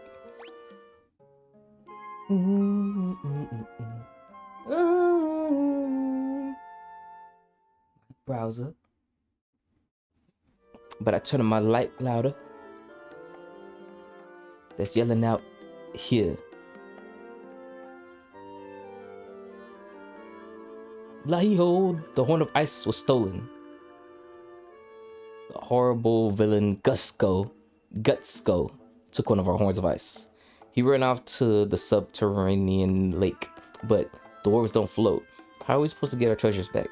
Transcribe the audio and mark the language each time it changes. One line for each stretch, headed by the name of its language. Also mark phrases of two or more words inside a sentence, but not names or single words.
English: Browser. But I turn my light louder. That's yelling out here. La-hee-ho, the horn of ice was stolen. The horrible villain Gutsko took one of our horns of ice. He ran off to the subterranean lake, but dwarves don't float. How are we supposed to get our treasures back?